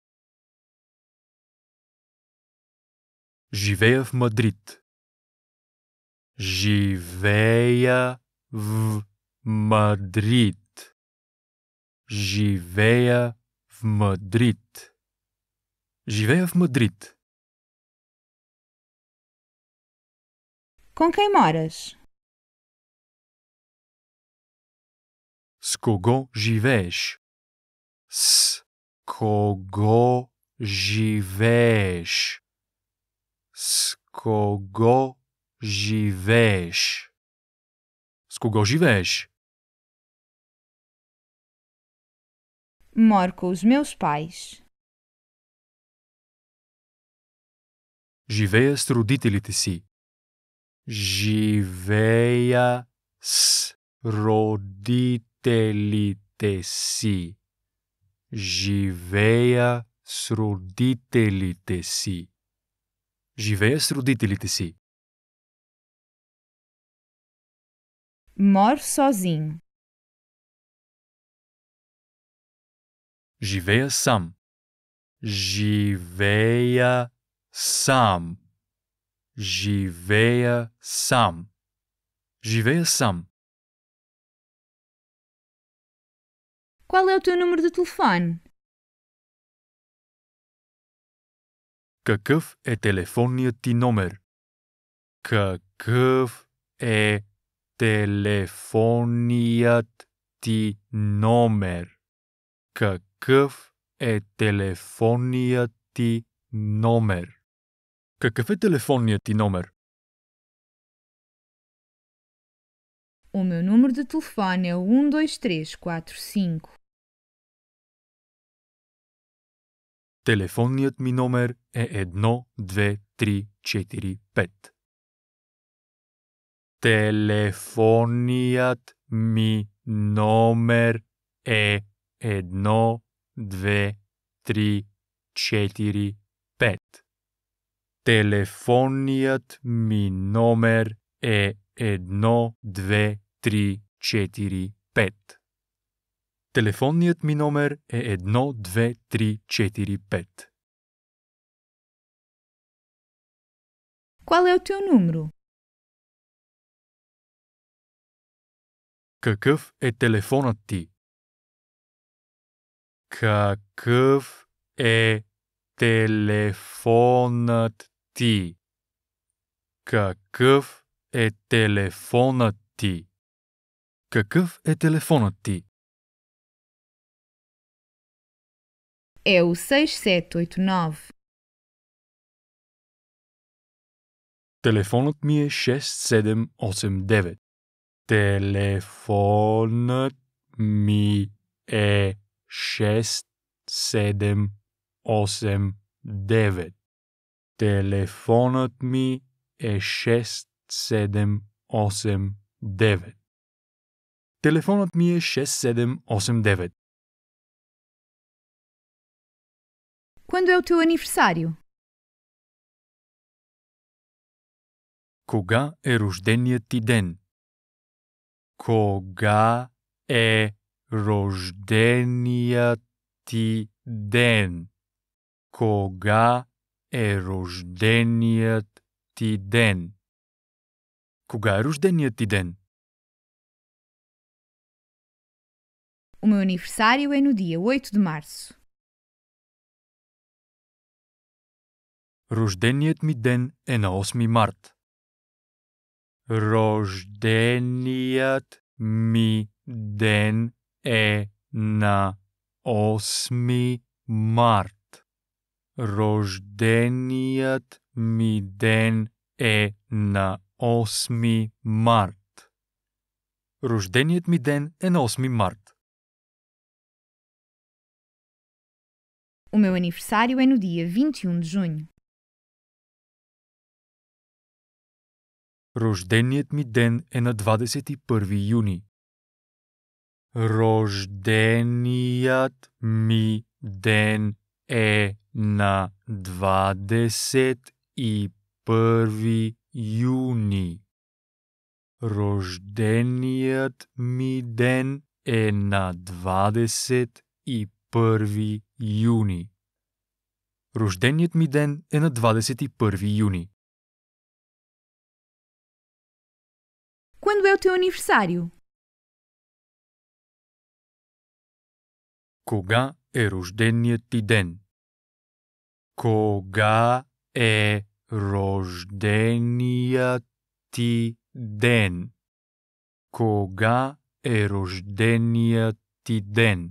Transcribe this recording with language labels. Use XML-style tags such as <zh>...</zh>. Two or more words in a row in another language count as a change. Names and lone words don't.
<bg>Живея в Мадрид. Живея в Мадрид. Живея в Мадрид. Живея в Мадрид.</bg> <pt>Com quem moras?</pt> <bg>С кого живееш? С кого живееш? С кого живееш? С кого живееш?</bg> <pt>Moro com os meus pais.</pt> <bg>Живея с родителите си. Живея с родителите си. Живея с родителите си. Живея с родителите си.</bg> <pt>Moro sozinho.</pt> <bg>Живея сам. Живея сам. Живея сам. Живея сам.</bg> <pt>Qual é o teu número de telefone?</pt> <bg>Какъв е телефонният ти номер? Какъв е телефонният ти номер? Какъв е телефонният ти номер? Какъв е телефонният ти номер?</bg> <pt>O meu número de telefone é o 12345.</pt> <bg>Телефонният ми номер е 12345. Телефонният ми номер е 12345. Телефонният ми номер е 12345. Телефонният ми номер е 12345.</bg> <pt>Qual é o teu número?</pt> <bg>Какъв е телефонът ти? Какъв е телефонът ти? Какъв е телефонът ти? Какъв е телефонът ти?</bg> <pt>É o 6789.</pt> <bg>Телефонът ми е 6789. Телефонът ми е 6789. Телефонът ми е 6789. Телефонът ми е 6789.</bg> <pt>Quando é o teu aniversário?</pt> <bg>Кога е рожденият ти ден? Кога е рожденият ти ден? Кога е рожденият ти ден? Кога е рожденият ти ден?</bg> <pt>O meu aniversário é no dia 8 de março.</pt> <bg>Рожденият ми ден е на 8 март. Рожденият ми ден е на 8 март. Рожденият ми ден е на 8 март. Рожденият ми ден е на 8 март.</bg> <pt>O meu aniversário é no dia 21 de junho.</pt> <bg>Рожденият ми ден е на 21 юни. Рожденият ми ден е на 21 юни. Рожденият ми ден е на 21 юни. Рожденият ми ден е на 21 юни.</bg> <pt>Quando é o teu aniversário?</pt> <bg>Кога е рожденият ти ден? Кога е рожденият ти ден? Кога е рожденият ти ден?</bg>